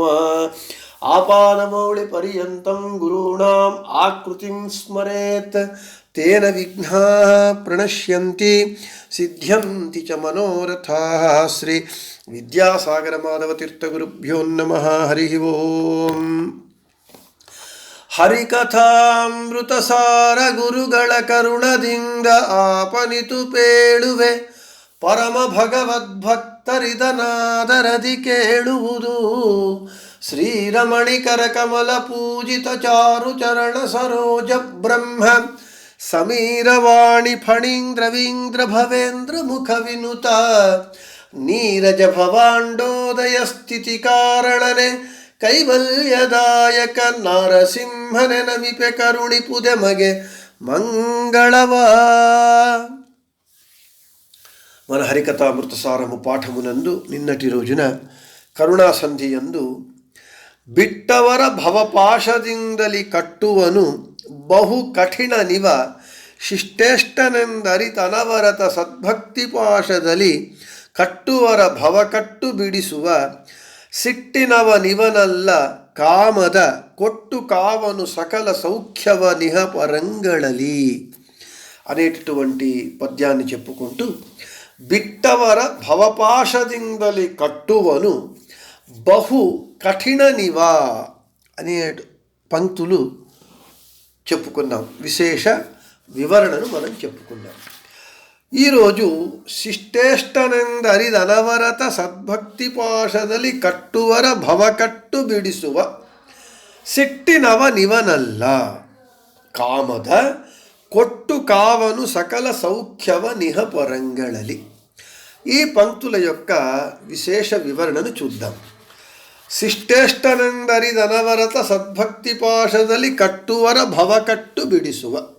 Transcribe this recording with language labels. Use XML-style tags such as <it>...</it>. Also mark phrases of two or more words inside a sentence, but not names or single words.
<sa>आपादमौलिपर्यन्तं गुरूणाम् आकृतिं स्मरेत् तेन विघ्नाः प्रणश्यन्ति सिद्ध्यन्ति च मनोरथाः। श्री विद्यासागरमाधवतीर्थगुरुभ्यो नमः। हरिः ओम्।</sa> <kn>ಹರಿಕಥಾಮೃತಸಾರ ಗುರುಗಳ ಕರುಣದಿಂದ ಆಪನಿತು ಪೇಳುವೆ ಪರಮ ಭಗವದ್ಭಕ್ತರಿದನಾದರದಿ ಕೇಳುವುದು ಶ್ರೀರಮಣಿಕರ ಕಮಲ ಪೂಜಿತ ಚಾರು ಚರಣ ಸರೋಜ ಬ್ರಹ್ಮ ಸಮೀರವಾಣಿ ಫಣೀಂದ್ರವೀಂದ್ರ ಭವೇಂದ್ರ ಮುಖ ವಿನುತ ನೀರಜ ಭವಾಂಡೋದಯ ಸ್ಥಿತಿ ಕಾರಣನೆ ಕೈವಲ್ಯದಾಯಕ ನಾರಸಿಂಹನೆ ನಮಿಪೆ ಕರುಣಿಪುದೆ ಮಗೆ మంగళవా.</kn> <te>మన హరికథామృతసారము పాఠమునందు నిన్నటి రోజున కరుణాసంధియందు</te> <kn>ಬಿಟ್ಟವರ ಭವಪಾಶದಿಂದಲಿ ಕಟ್ಟುವನು ಬಹು ಕಠಿಣ ನಿವ ಶಿಷ್ಟೇಷ್ಟನೆಂದರಿತನವರತ ಸದ್ಭಕ್ತಿ ಪಾಶದಲ್ಲಿ ಕಟ್ಟುವರ ಭವಕಟ್ಟು ಬಿಡಿಸುವ ಸಿಟ್ಟಿನವ ನಿವನಲ್ಲ ಕಾಮದ ಕೊಟ್ಟು ಕಾವನು ಸಕಲ ಸೌಖ್ಯವ ನಿಹಪರಂಗಳಲಿ</kn> <te>అనేటటువంటి పద్యాన్ని చెప్పుకుంటూ</te> <kn>ಬಿಟ್ಟವರ ಭವಪಾಶದಿಂದಲಿ ಕಟ್ಟುವನು ಬಹು ಕಠಿಣ ನಿವಾ</kn> <te>అనే పంక్తులు చెప్పుకున్నాం. విశేష వివరణను మనం చెప్పుకున్నాం. ఈరోజు</te> <kn>ಶಿಷ್ಟೇಷ್ಟನೆಂದರಿದನವರತ ಸದ್ಭಕ್ತಿ ಪಾಶದಲ್ಲಿ ಕಟ್ಟುವರ ಭವಕಟ್ಟು ಬಿಡಿಸುವ ಸಿಟ್ಟಿನವ ನಿವನಲ್ಲ ಕಾಮದ ಕೊಟ್ಟು ಕಾವನು ಸಕಲ ಸೌಖ್ಯವ ನಿಹಪರಂಗಳಲಿ.</kn> <te>ఈ పంక్తుల యొక్క విశేష వివరణను చూద్దాం.</te> <kn>ಶಿಷ್ಟೇಷ್ಟನೆಂದರಿದನವರತ ಸದ್ಭಕ್ತಿ ಪಾಶದಲ್ಲಿ ಕಟ್ಟುವರ ಭವಕಟ್ಟು ಬಿಡಿಸುವ.</kn>